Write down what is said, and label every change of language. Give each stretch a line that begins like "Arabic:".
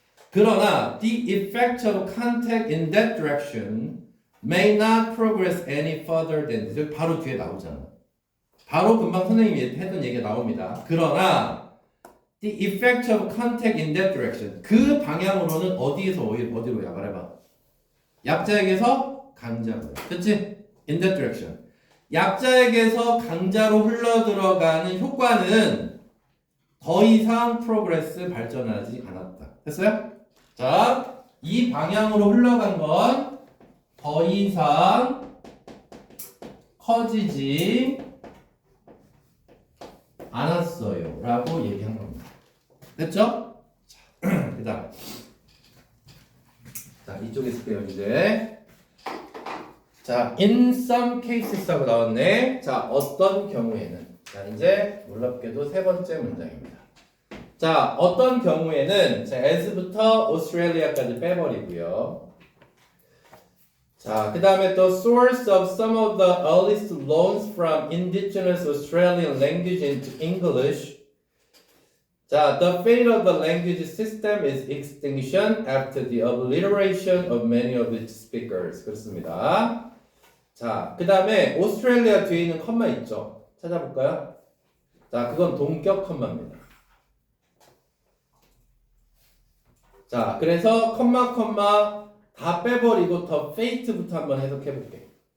Korean: 그러나
English: the effect of contact in that direction may not progress any further than this.
Korean: 바로 뒤에 나오잖아. 바로 금방 선생님이 했던 얘기가 나옵니다. 그러나
English: the effect of contact in that direction
Korean: 그 방향으로는 어디에서 어디로야? 말해봐. 약자에게서 강자로야. 그치?
English: in that direction
Korean: 약자에게서 강자로 흘러들어가는 효과는 더 이상 프로그레스 발전하지 않았다. 됐어요? 자, 이 방향으로 흘러간 건 더 이상 커지지 않았어요. 라고 얘기한 겁니다. 됐죠? 자, 그 다음. 자, 이쪽에 쓸게요, 이제. 자,
English: in some cases
Korean: 하고 나왔네. 자, 어떤 경우에는. 자, 이제 놀랍게도 세 번째 문장입니다. 자, 어떤 경우에는 자, as부터 오스트레일리아까지 빼버리고요. 자, 그 다음에
English: the source of some of the earliest loans from indigenous Australian language into English. 자, the fate of the language system is extinction after the obliteration of many of its speakers.
Korean: 그렇습니다. 자, 그 다음에 오스트레일리아 뒤에 있는 컴마 있죠? 찾아볼까요? 자, 그건 동격 컴마입니다. 자, 그래서 컴마 다 빼버리고 더 fate부터 한번 해석해 볼게.